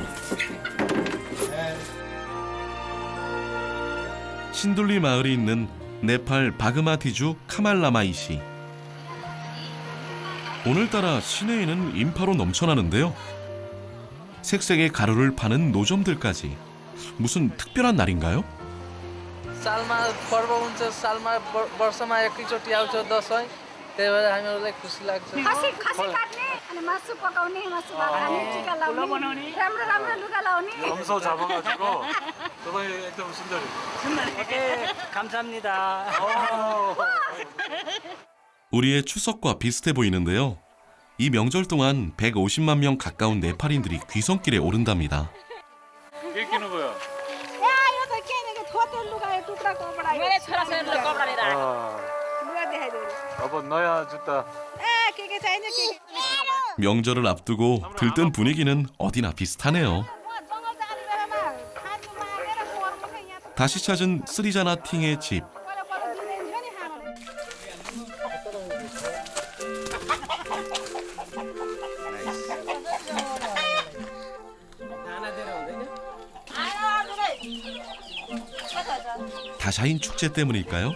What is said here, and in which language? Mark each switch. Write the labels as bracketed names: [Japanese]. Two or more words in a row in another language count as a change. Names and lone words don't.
[Korean] 신둘리 마을이 있는 네팔 바그마티주 카말라마이시. 오늘따라 시내에는 인파로 넘쳐나는데요. 색색의 가루를 파는 노점들까지 무슨 특별한 날인가요? [Nepali] सालमा पर्व हुन्छ सालमा वर्षमा एकैचोटि आउँछ दसैँ त्यही भएर हामीहरूलाई खुसी लाग्छ खसी काट्ने अनि मासु पकाउने मासु भात खाने टिका लाउने राम्रो राम्रो लुगा लाउने [Korean] 염소 잡아가지고 저번에 एकदम 순절이. 감사합니다. 우리의 추석과 비슷해 보이는데요. 이 명절 동안 150만 명 가까운 네팔인들이 귀성길에 오른답니다. 끼는 거야. [Nepali] मेरे छोरा छोरी कपडा लिएर आएको लुगा देखाइदियो अब नयाँ जुत्ता. के चाहिन्छ के [Korean] 명절을 앞두고 들뜬 분위기는 어디나 비슷하네요. 다시 찾은 쓰리자나 팅의 집. 다샤인 축제 때문일까요?